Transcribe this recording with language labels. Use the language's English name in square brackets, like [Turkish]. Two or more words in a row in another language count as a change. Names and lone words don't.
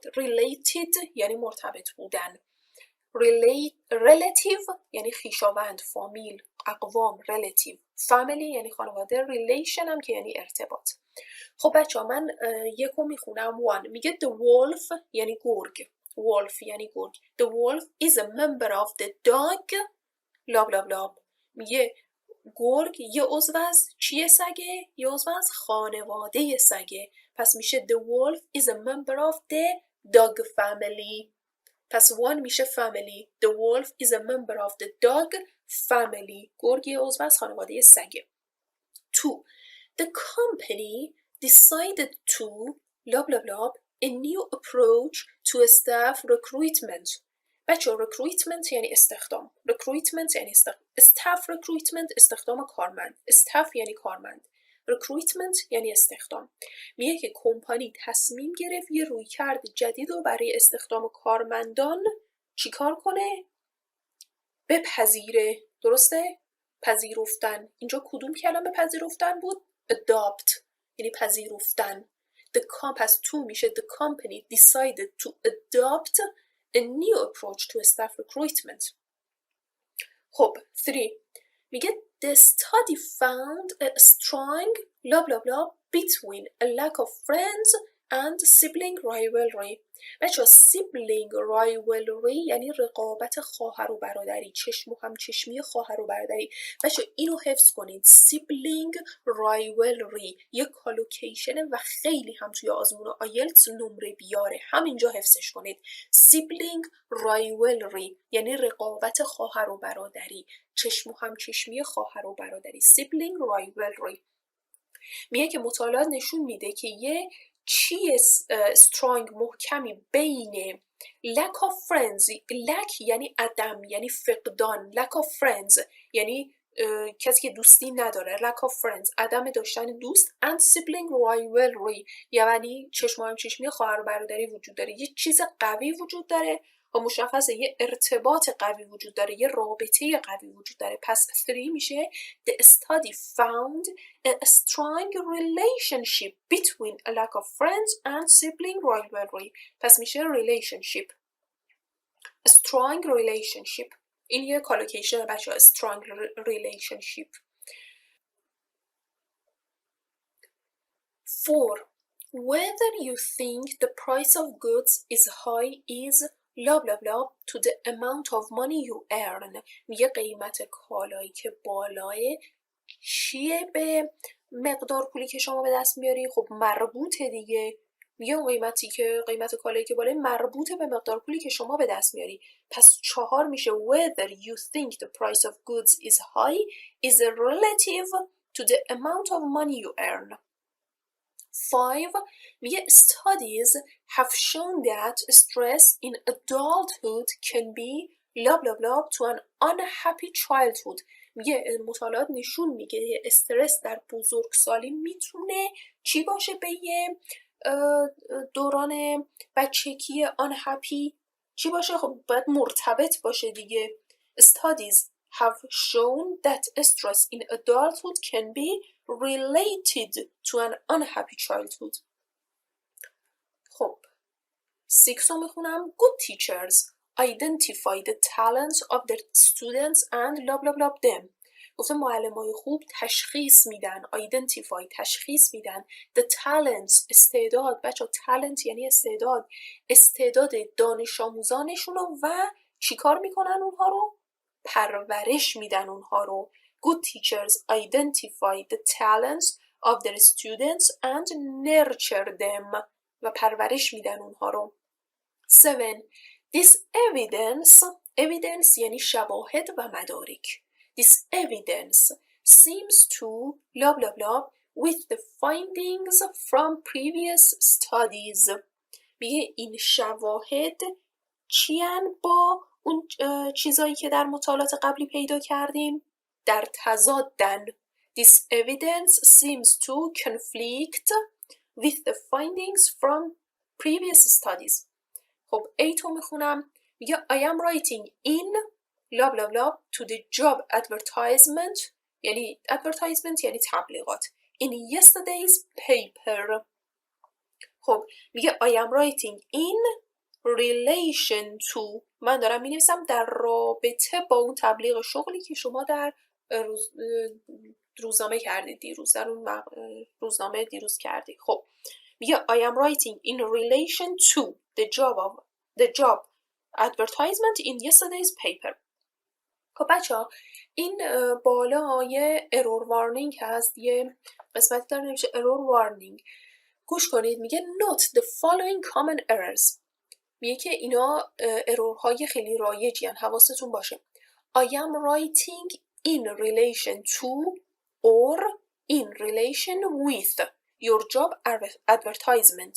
[Persian] related یعنی مرتبط بودن. relative یعنی خویشاوند، فامیل، اقوام. relative. family یعنی خانواده. relation هم که یعنی ارتباط. خب بچه ها من یکو میخونم. 1 میگه [English] the wolf [Persian] یعنی گرگ. wolf یعنی گرگ. [English] the wolf is a member of the dog لاب لاب لاب. [Persian] میگه گرگ یه عضو از چیه سگه؟ یه عضو از خانواده سگه. پس میشه [English] the wolf is a member of the dog family. [Persian] پس 1 میشه family. [English] The wolf is a member of the dog family. [Persian] گرگ یه عضو از خانواده سگه. 2. [English] The company decided to blah blah blah a new approach to staff recruitment. [Persian] بچه recruitment یعنی استخدام. recruitment یعنی [English] staff recruitment [Persian] استخدام کارمند. staff یعنی کارمند. recruitment یعنی استخدام. میگه که کمپانی تصمیم گرفت یه رویکرد جدید رو برای استخدام کارمندان چیکار کنه؟ بپذیره. درسته؟ پذیرفتن. اینجا کدوم کلمه پذیرفتن بود؟ adopt یعنی پذیرفتن. پس 2 میشه [English] the company decided to adopt a new approach to staff recruitment. [Persian] خب 3 میگه [English] the study found a strong blah blah blah between a lack of friends and sibling rivalry. [Persian] بچه [English] sibling rivalry [Persian] یعنی رقابت خواهر و برادری، چشم و همچشمی خواهر و برادری. بچه اینو حفظ کنید. [English] sibling rivalry [Persian] یه کالوکیشنه و خیلی هم توی آزمون آیلتس نمره بیاره. همینجا حفظش کنید. [English] sibling rivalry [Persian] یعنی رقابت خواهر و برادری، چشم و همچشمی خواهر و برادری. [English] sibling rivalry. [Persian] میگه که مطالعات نشون میده که یه چیه strong محکمی بین [English] lack of friends. [Persian] lack یعنی عدم، یعنی فقدان. [English] lack of friends [Persian] یعنی کسی که دوستی نداره. [English] lack of friends [Persian] عدم داشتن دوست. [English] and sibling rivalry [Persian] یعنی چشم و همچشمی خواهر و برادری وجود داره. یه چیز قوی وجود داره و مشخصه یه ارتباط قوی وجود داره، یه رابطه قوی وجود داره. پس 3 میشه [English] the study found a strong relationship between a lack of friends and sibling rivalry. [Persian] پس میشه relationship. [English] a strong relationship. [Persian] این یه کالوکیشن بچه ها. [English] strong relationship. 4. Whether you think the price of goods is high is blah blah blah to the amount of money you earn. [Persian] میگه قیمت کالایی که بالاه چیه؟ به مقدار پولی که شما به دست میاری خب مربوطه دیگه، میگه اون قیمت کالایی که بالای مربوطه به مقدار پولی که شما به دست میاری. پس 4 میشه [English] whether you think the price of goods is high is relative to the amount of money you earn. 5 میگه studies have shown that stress in adulthood can be blah blah blah to an unhappy childhood. [Persian] میگه مطالعات نشون میگه استرس در بزرگسالی میتونه چی باشه؟ به یه دوران بچگی unhappy چی باشه؟ خب باید مرتبط باشه دیگه. [English] Studies have shown that stress in adulthood can be related to an unhappy childhood. [Persian] خب 6 رو میخونم. [English] Good teachers identify the talents of their students and blah blah blah them. [Persian] گفتم معلمای خوب تشخیص میدن، identify تشخیص میدن، [English] the talents [Persian] استعداد، بچه talent یعنی استعداد دانش آموزانشون رو و چیکار میکنن اونها رو؟ پرورش میدن اونها رو. [English] Good teachers identify the talents of their students and nurture them [Persian] و پرورش میدن اونها رو. 7. [English] This evidence [Persian] یعنی شواهد و مدارک. [English] This evidence seems to blah blah blah with the findings from previous studies. [Persian] میگه این شواهد چیان با اون چیزایی که در مطالعات قبلی پیدا کردیم؟ در تضادن. [English] This evidence seems to conflict with the findings from previous studies. [Persian] خب 8 رو میخونم. میگه [English] I am writing in blah blah blah to the job advertisement یعنی advertisement [Persian] یعنی تبلیغات [English] in yesterday's paper. [Persian] خب میگه [English] I am writing in relation to [Persian] من دارم مینویسم در رابطه با اون تبلیغ شغلی که شما در روزنامه کردید دیروز، در اون روزنامه دیروز کردید. خب میگه [English] I am writing in relation to the job advertisement in yesterday's paper. [Persian] خب بچه ها این بالا یه [English] error warning [Persian] هست، یه قسمتی داره نمیشه [English] error warning. [Persian] گوش کنید. میگه [English] note the following common errors. [Persian] میگه که اینا ارورهای خیلی رایجی هن. حواستون باشه. [English] I am writing in relation to or in relation with your job advertisement.